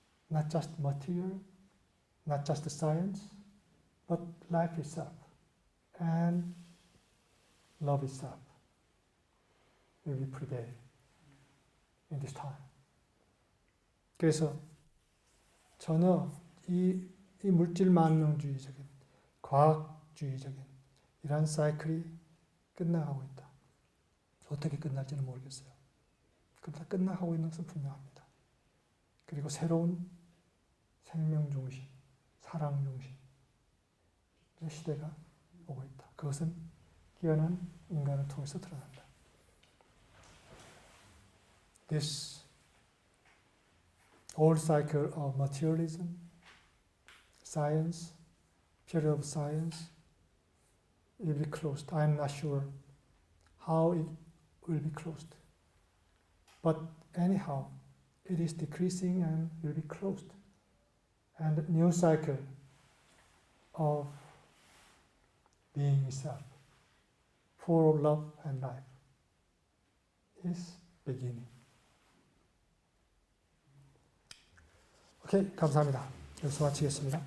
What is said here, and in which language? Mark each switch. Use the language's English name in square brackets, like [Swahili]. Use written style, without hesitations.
[English] Not just material, not just the science, but life itself and love itself will be prevail in this time. [Korean] 그래서 전혀 이 물질 만능주의적인, 과학주의적인 이런 사이클이 끝나가고 있다. 어떻게 끝날지는 모르겠어요. 그러나 끝나가고 있는 것은 분명합니다. 그리고 새로운 생명 중심, 사랑 중심의 시대가 오고 있다. 그것은 깨어난 인간을 통해서 드러난다. [English] This old cycle of materialism, science, period of science will be closed. I am not sure how it will be closed. But anyhow, it is decreasing and will be closed. And a new cycle of being itself, full of love and life, is beginning. [Korean] 오케이, 감사합니다. 여기서 마치겠습니다.